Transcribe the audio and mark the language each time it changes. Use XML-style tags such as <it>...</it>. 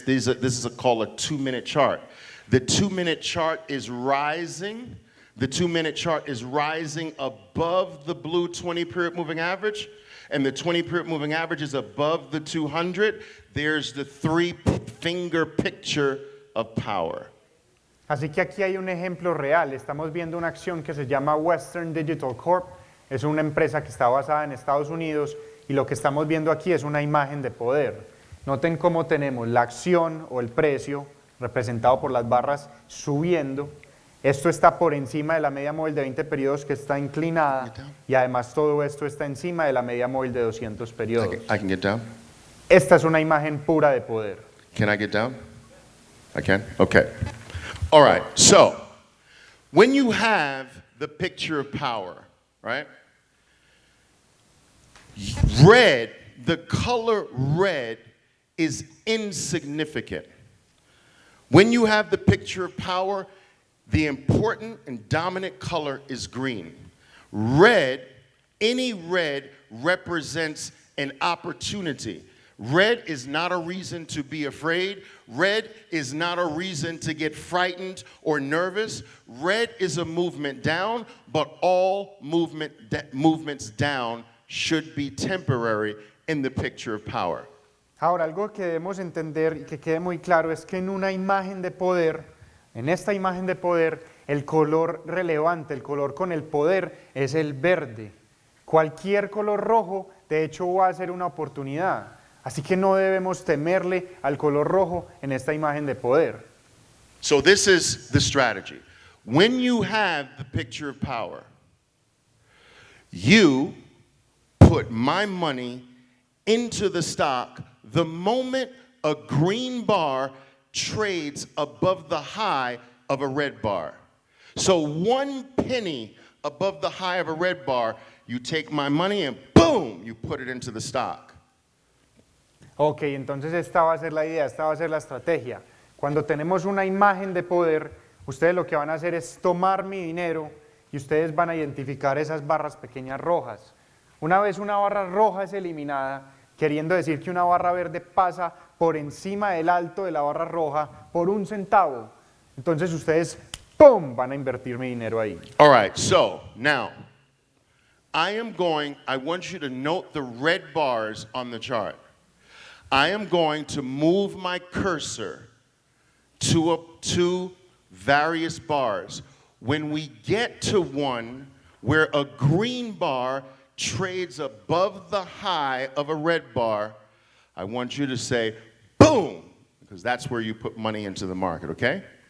<en>This is called a 2-minute chart. The 2-minute chart is rising. The 2-minute chart is rising above the blue 20-period moving average. And the 20-period moving average is above the 200. There's the three-finger picture of power.</en> <es>Así que aquí hay un ejemplo real. Estamos viendo una acción que se llama Western Digital Corp. Es una empresa que está basada en Estados Unidos. Y lo que estamos viendo aquí es una imagen de poder. Noten cómo tenemos la acción o el precio representado por las barras subiendo. Esto está por encima de la media móvil de 20 periodos que está inclinada y además todo esto está encima de la media móvil de 200 periodos.</es> <en>I can get down?</en> <es>Esta es una imagen pura de poder.</es> <en>Can I get down? I can? Okay. All right. So, when you have the picture of power, right? Red, the color red is insignificant. When you have the picture of power, the important and dominant color is green. Red, any red represents an opportunity. Red is not a reason to be afraid. Red is not a reason to get frightened or nervous. Red is a movement down, but all movements down should be temporary in the picture of power.</en> <es>Ahora, algo que debemos entender y que quede muy claro es que en una imagen de poder, en esta imagen de poder, el color relevante, el color con el poder es el verde. Cualquier color rojo, de hecho, va a ser una oportunidad. Así que no debemos temerle al color rojo en esta imagen de poder.</es> <en>So this is the strategy. When you have the picture of power, you put my money into the stock the moment a green bar trades above the high of a red bar. So 1 penny above the high of a red bar, you take my money and boom, you put it into the stock.</en> <es>Ok, entonces esta va a ser la idea, esta va a ser la estrategia. Cuando tenemos una imagen de poder, ustedes lo que van a hacer es tomar mi dinero y ustedes van a identificar esas barras pequeñas rojas. Una vez una barra roja es eliminada, queriendo decir que una barra verde pasa por encima del alto de la barra roja por 1 centavo. Entonces ustedes, ¡pum!, van a invertir mi dinero ahí.</es> <en>All right, so now I want you to note the red bars on the chart. I am going to move my cursor to various bars. When we get to one where a green bar trades above the high of a red bar, I want you to say, boom, because that's where you put money into the market, okay?</en>